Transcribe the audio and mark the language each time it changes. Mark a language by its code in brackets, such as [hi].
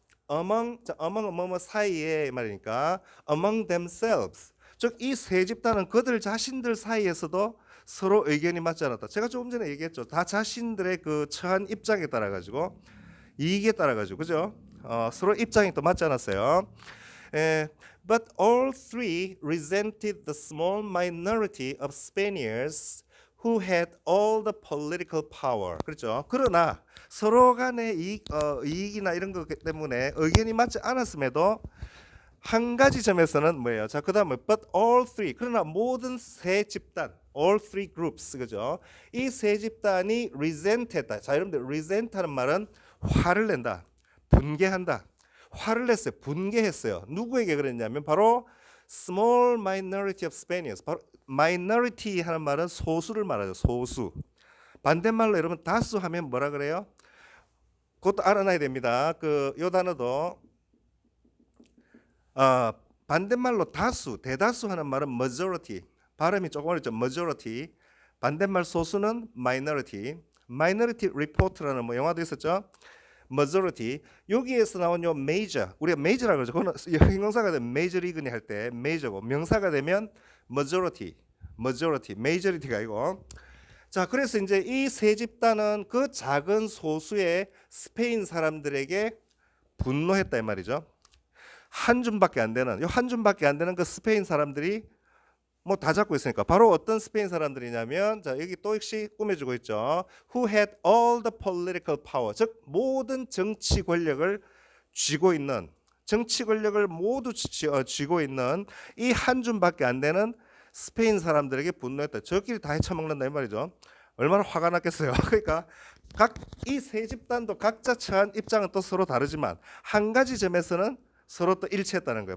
[ko] among 뭐뭐 사이에 말이니까 [en] among themselves. [ko] 즉 이 세 집단은 그들 자신들 사이에서도 서로 의견이 맞지 않았다. 제가 조금 전에 얘기했죠. 다 자신들의 그 처한 입장에 따라 가지고, 이익에 따라 가지고, 그죠? 서로 입장이 또 맞지 않았어요. [en] But all three resented the small minority of Spaniards who had all the political power. [ko] 그렇죠. 그러나 서로 간의 이익이나 이런 것 때문에 의견이 맞지 않았음에도 한 가지 점에서는 뭐예요? 자, 그다음에 [en] but all three. [ko] 그러나 모든 세 집단, [en] all three groups, [ko] 그죠? 이 세 집단이 resent했다. 자, 여러분들 resent하는 말은 화를 낸다, 분개한다. 화를 냈어요. 분개했어요. 누구에게 그랬냐면 바로 [en] small minority of Spaniards. [ko] 바로 minority 하는 말은 소수를 말하죠. 소수. 반대말로 여러분 다수 하면 뭐라 그래요? 그것도 알아놔야 됩니다. 요 단어도 반대말로 다수, 대다수 하는 말은 majority. 발음이 조금 어렵죠. majority. 반대말 소수는 minority. minority report라는 뭐 영화도 있었죠. [en] majority. [ko] 여기에서 나온 요 major, 우리가 major라고 그러죠. 그거는 형용사가 되면 major league니 할 때 major고, 명사가 되면 majority, majority가 아니고. 자, 그래서 이제 이 세 집단은 그 작은 소수의 스페인 사람들에게 분노했다 이 말이죠. 한 줌밖에 안 되는, 한 줌밖에 안 되는 그 스페인 사람들이 뭐 다 잡고 있으니까 바로 어떤 스페인 사람들이냐면, 자, 여기 또 역시 꾸며주고 있죠. [en] Who had all the political power. [ko] 즉 모든 정치 권력을 쥐고 있는, 정치 권력을 모두 쥐고 있는 이 한 줌밖에 안 되는 스페인 사람들에게 분노했다. 저끼리 다 헤쳐먹는다 이 말이죠. 얼마나 화가 났겠어요. 그러니까 이 세 집단도 각자 처한 입장은 또 서로 다르지만 한 가지 점에서는 서로 또 일치했다는 거예요.